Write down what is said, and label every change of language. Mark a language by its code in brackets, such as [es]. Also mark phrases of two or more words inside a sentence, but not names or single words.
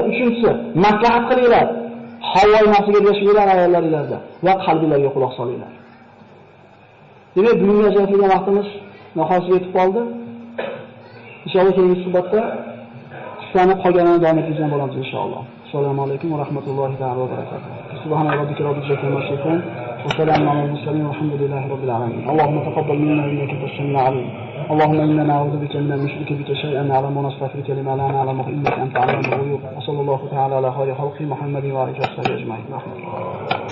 [uz] Uchinchisi, maslahat qilinglar. Havoy nafsiga ergashinglar ayollaringizda va qalbingizga quloq solinglar. Demak, bugungi ajratilgan vaqtimiz nihoyasiga yetib qoldi. Inshaalloh keyingi suhbatda qissani qolganini davom ettirgan bo'lamiz inshaalloh. [ar] السلام عليكم ورحمة الله وبركاته. سبحان ربك رب العزة عما يصفون وسلام على المرسلين والحمد لله رب العالمين. اللهم تقبل منا إنك أنت السميع العليم. اللهم إنا نعوذ بك من المشرك بك شيئا نعلم ونستغفرك لما لا نعلم إنك أنت عليم الغيوب. وصلى الله تعالى على خير خلق محمد وآله وصحبه أجمعين.